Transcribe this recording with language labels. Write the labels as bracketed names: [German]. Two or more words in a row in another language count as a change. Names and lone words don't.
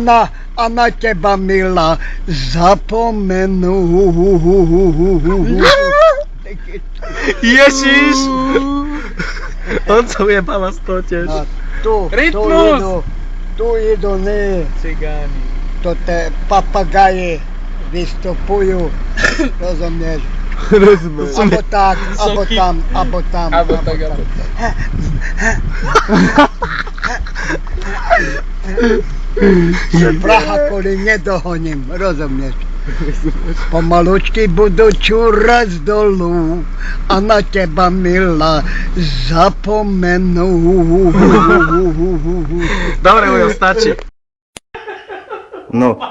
[Slovak] A na teba, milá, zapomenú. Ježiš! On sa ujebáva z toho tiež. A tu Rytmus! idú, ne, Cigáni. to te papagaje vystupujú, rozumieš? Rozumiem. Abo tak, abo Soky. tam, abo tam. Abo tak, abo Praha kvôli nedohoním, rozumieš? Pomalučky budú čúrať z dolu a na teba, milá, zapomenú. Dobre, Ujo, stačí. No,